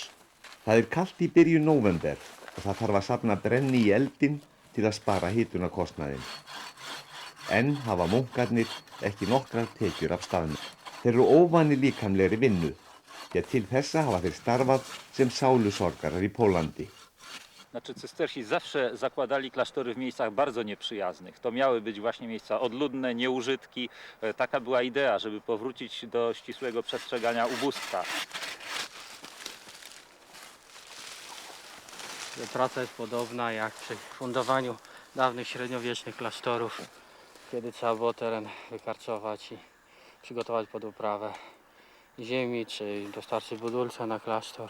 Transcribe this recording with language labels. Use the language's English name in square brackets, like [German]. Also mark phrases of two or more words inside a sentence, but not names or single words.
[Icelandic] Það er kalt í byrjun nóvember og það þarf að safna brenni í eldinn til að spara hitunarkostnaðinn. Enn hafa munkarnir ekki nokkrar tekjur af staðnum. Þeir eru óvanir líkamlegri vinnu, því að til þessa hafa þeir starfað sem sálusorgarar í Pólandi. [Polish] Cystersi zawsze zakładali klasztory w miejscach bardzo nieprzyjaznych. To miały być właśnie miejsca odludne, nieużytki. Taka była idea, żeby powrócić do ścisłego przestrzegania ubóstwa. Praca jest podobna jak przy fundowaniu dawnych średniowiecznych klasztorów, kiedy trzeba było teren wykarczować i przygotować pod uprawę ziemi, czy dostarczyć budulca na klasztor.